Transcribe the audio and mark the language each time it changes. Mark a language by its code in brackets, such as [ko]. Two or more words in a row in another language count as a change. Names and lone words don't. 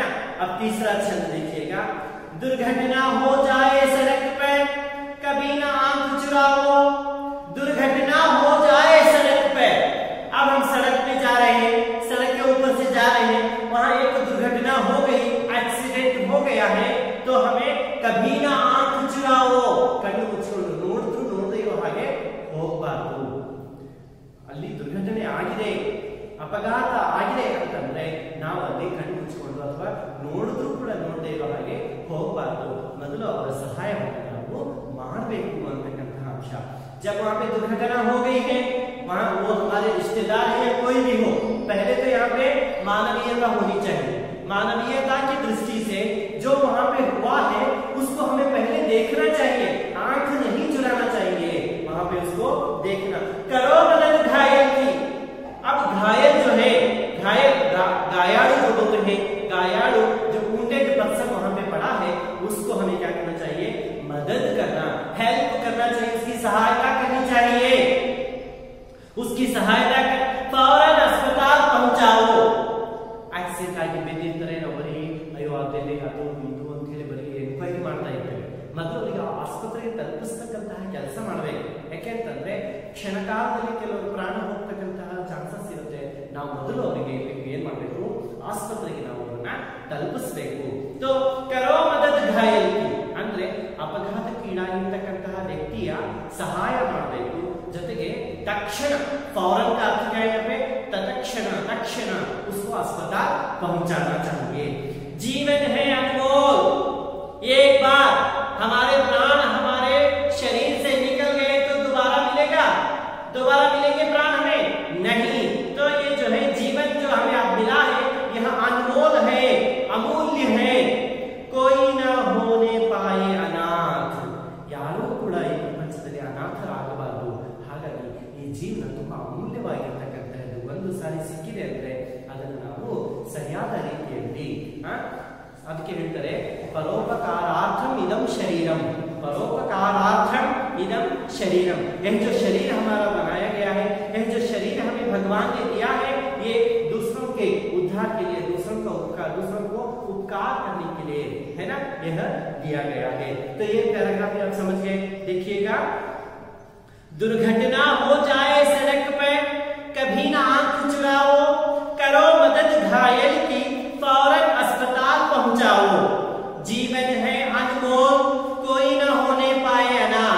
[hi] अब तीसरा छंद देखिएगा, दुर्घटना हो जाए सड़क पर कभी ना आंख चुराओ, दुर्घटना हो जाए सड़क पर, अब हम सड़क पे जा रहे हैं, सड़क के ऊपर से जा रहे हैं, वहां एक दुर्घटना हो गई, एक्सीडेंट हो गया है, तो हमें कभी ना आंख चुराओ, कभी कुछ [kn] ನೋಡದೆ ಹಾಗೆ ಹೋಗಬಾರದು। ಅಲ್ಲಿ ದುರ್ಘಟನೆ ಆಗಿದೆ, ಅಪಘಾತ ಆಗಿದೆ ಅಂತಂದ್ರೆ ನಾವು ಅಲ್ಲಿ ಕಣ್ಣು ಮುಚ್ಚಿಕೊಂಡು ಅಥವಾ ನೋಡಿದ್ರು ಕೂಡ ನೋಡದೆ ಇರೋ ಹಾಗೆ ಹೋಗಬಾರದು, ಮೊದಲು ಅವರ ಸಹಾಯವನ್ನು ನಾವು ಮಾಡಬೇಕು ಅಂತಕ್ಕಂತಹ अंश। [hi] जब वहां पे दुर्घटना हो गई है, वहां वो हमारे रिश्तेदार है कोई भी हो, पहले तो यहाँ पे मानवीयता होनी चाहिए। मानवीयता की दृष्टि से जो वहां पे हुआ है उसको हमें पहले देखना चाहिए, आंख नहीं चुराना चाहिए, वहां पे उसको देखना। करो मदद घायल की। अब घायल जो है, घायल गायालू जो बोलते हैं, गायालू जो [en] wounded person [hi] वहां पे पड़ा है, उसको हमें क्या करना चाहिए, मदद करना, हेल्प करना चाहिए, उसकी सहायता करनी चाहिए, उसकी सहायता कर फौरन अस्पताल पहुंचाओ। [kn] ಆಕ್ಸಿಡೆಂಟ್ ಆಗಿ ಬಿದ್ದಿರ್ತಾರೆ, ನಾವು ಬರೀ ಅಯ್ಯೋ ಅದೆಲ್ಲಿ ಅದು ಇದು ಅಂತ ಹೇಳಿ ಬರೀ ಎನ್ಕ್ವೈರಿ ಮಾಡ್ತಾ ಇದ್ದೇವೆ, ಮೊದಲು ಈಗ ಆಸ್ಪತ್ರೆಗೆ ತಲುಪಿಸ್ತಕ್ಕಂತಹ ಕೆಲಸ ಮಾಡಬೇಕು। ಯಾಕೆಂತಂದ್ರೆ ಕ್ಷಣಕಾಲದಲ್ಲಿ ಕೆಲವರು ಪ್ರಾಣ ಹೋಗ್ತಕ್ಕಂತಹ ಚಾನ್ಸಸ್ ಇರುತ್ತೆ, ನಾವು ಮೊದಲು ಅವರಿಗೆ ಏನ್ ಮಾಡಬೇಕು, ಆಸ್ಪತ್ರೆಗೆ ನಾವು ಅವರನ್ನ ತಲುಪಿಸಬೇಕು। [hi] तो करो मदद घायल की [kn] ಅಂದ್ರೆ ಅಪಘಾತಕ್ಕೀಡಾಗಿರ್ತಕ್ಕಂತಹ ವ್ಯಕ್ತಿಯ ಸಹಾಯ ಮಾಡಬೇಕು, ಜೊತೆಗೆ [hi] तक्षण फौरन का अर्थ क्या है यहाँ पे, तत्क्षण, तक्षण उसको अस्पताल पहुंचाना चाहिए। जीवन है अनमोल, एक बार हमारे प्राण हमारे शरीर से निकल गए तो दोबारा मिलेगा, दोबारा मिलेंगे प्राण हमें नहीं। तो ये जो है जीवन जो हमें अब मिला है यह अनमोल है, अमूल्य है, कोई ना होने पाए अनाथ, [kn] ಯಾರೂ ಕೂಡ ಈ ಪ್ರಪಂಚದಲ್ಲಿ ಅನಾಥರಾಗಬಾರದು। ಹಾಗಾಗಿ ಈ ಜೀವನ ತುಂಬಾ ಅಮೂಲ್ಯವಾಗಿರ್ತಕ್ಕಂಥದ್ದು, ಒಂದು ಸಾರಿ ಸಿಕ್ಕಿದೆ ಅಂದ್ರೆ ಅದನ್ನು ನಾವು ಸರಿಯಾದ ರೀತಿಯಲ್ಲಿ ಅದಕ್ಕೆ ಹೇಳ್ತಾರೆ [sa] परोपकारार्थम इदम शरीरम, परोपकारार्थम इदम शरीरम। [hi] यह जो शरीर हमारा बनाया गया है, यह जो शरीर हमें भगवान ने दिया है, ये दूसरों के उद्धार के लिए, दूसरों को उपकार करने के लिए है ना, यह दिया गया है। तो ये पैराग्राफ आप समझ गए। देखिएगा, दुर्घटना हो जाए सड़क पर कभी ना आंख चुराओ, करो मदद घायल की फौरन अस्पताल पहुंचाओ, जीवन है अनमोल कोई ना होने पाए अनाथ।